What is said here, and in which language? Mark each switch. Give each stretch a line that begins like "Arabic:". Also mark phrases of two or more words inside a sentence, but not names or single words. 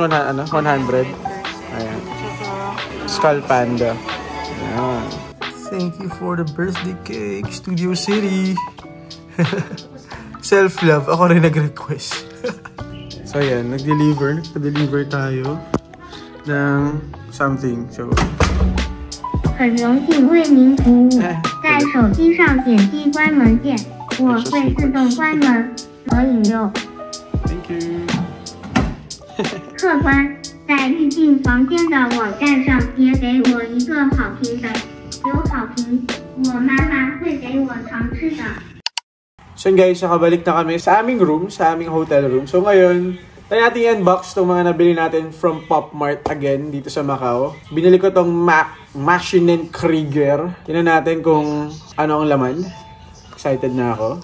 Filipino: 100? Ayan. Skull Panda. Ayan.
English: Thank you for the birthday cake, Studio City. Self-love.
Filipino: Ako rin nag-request. So yan, nag-deliver tayo ng something. So
Chinese: 很荣幸为您服务，在手机上点击关门键，我会自动关门和引流。
English: Thank you.
Chinese: 客官，在预订房间的网站上也给我一个好评的，有好评，我妈妈会给我常吃的。
Filipino: So guys, nakabalik na kami sa aming room, sa aming hotel room. So ngayon, tayo natin i-unbox itong mga nabili natin from Pop Mart again dito sa Macau. Binili ko itong Machine Krieger. Tingnan natin kung ano ang laman. Excited na ako.